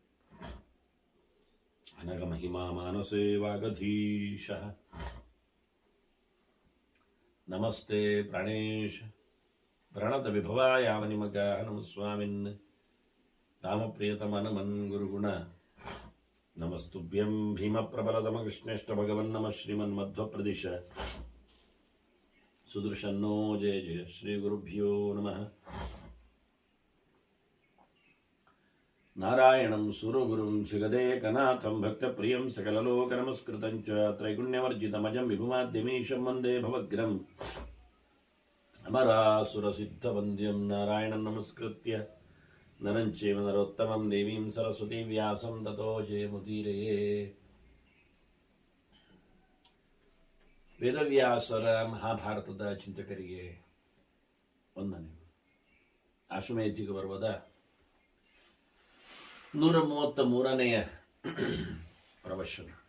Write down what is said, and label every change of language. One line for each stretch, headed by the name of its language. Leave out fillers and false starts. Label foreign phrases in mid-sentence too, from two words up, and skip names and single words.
Sanskrit: ಅನಗಮಹಿಮಾ ಮಾನಸೇ ವಾಗಧೀಶಃ ನಮಸ್ತೆ ಪ್ರಾಣೇಶ ಪ್ರಣತ ವಿಭವಾಯಾವನಿಮಗಾಃ ನಮಸ್ವಾಮಿನ್ ರಾಮಪ್ರಿಯತಮನಮನ್ ಗುರುಗುಣ ನಮಸ್ತುಭ್ಯಂ ಭೀಮಪ್ರಬಲತಮ ಕೃಷ್ಣೇಷ್ಟ ಭಗವನ್ ನಮಃ ಶ್ರೀಮನ್ಮಧ್ವಪ್ರದಿಶ ಸುದೃಶನ್ನೋ ಜಯ ಜಯ ಶ್ರೀ ಗುರುಭ್ಯೋ ನಮಃ. ನಾರಾಯಣಂ ಸುರಗುರುಂ ಶ್ರೀಗದೇಕನಾಥಂ ಭಕ್ತಪ್ರಿಯಂ ಸಕಲಲೋಕನಮಸ್ಕೃತಂ ಚ ತ್ರೈಗುಣ್ಯವರ್ಜಿತಮಜಂ ವಿಭುಮಾದ್ಯಮೀಶಂ ವಂದೇ ಭವಗ್ರಂ ಅಮರಾಸುರಸಿದ್ಧವಂದ್ಯಂ ನಾರಾಯಣಂ ನಮಸ್ಕೃತ್ಯ ನರಂಚೇವ ನರೋತ್ತಮಂ ದೇವೀಂ ಸರಸ್ವತೀ ವ್ಯಾಸಂ ತತೋ ಜಯಮುದೀರಯೇ.
Kannada: ವೇದವ್ಯಾಸರ ಮಹಾಭಾರತದ ಚಿಂತಕರಿಗೆ ವಂದನೆ. ಆಶ್ವಮೇಧಿಕ ಪರ್ವದ 133ನೆಯ ಪ್ರವಚನ.